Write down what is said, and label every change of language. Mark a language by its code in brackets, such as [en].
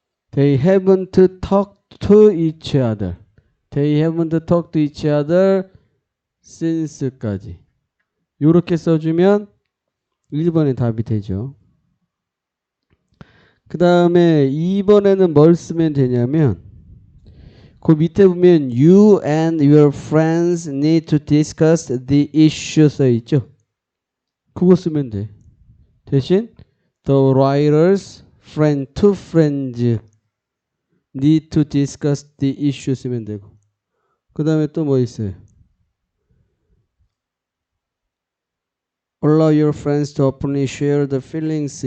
[en] They haven't talked to each other. They haven't talked to each other since까지. [ko] 요렇게 써주면 1번의 답이 되죠. 그 다음에 2번에는 뭘 쓰면 되냐면 그 밑에 보면 [en] You and your friends need to discuss the issue [ko] 써 있죠. 그거 쓰면 돼. 대신 [en] The writer's friend, two friends need to discuss the issue [ko] 쓰면 되고. 그 다음에 또 뭐 있어요? [en] Allow your friends to openly share the feelings.